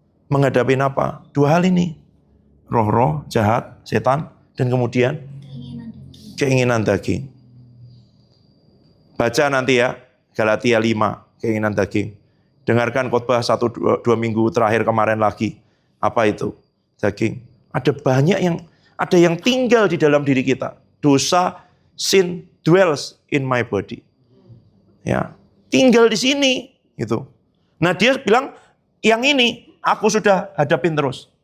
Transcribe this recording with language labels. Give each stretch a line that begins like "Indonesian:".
Indonesian: Menghadapi apa? Dua hal ini. Roh-roh, jahat, setan, dan kemudian keinginan daging. Baca nanti ya, Galatia 5, keinginan daging. Dengarkan khotbah 1-2 minggu terakhir kemarin lagi. Apa itu? Daging. Ada banyak ada yang tinggal di dalam diri kita. Dosa,
English: sin dwells in my body.
Indonesian: Ya, tinggal di sini gitu. Nah, dia bilang yang ini aku sudah hadapin terus.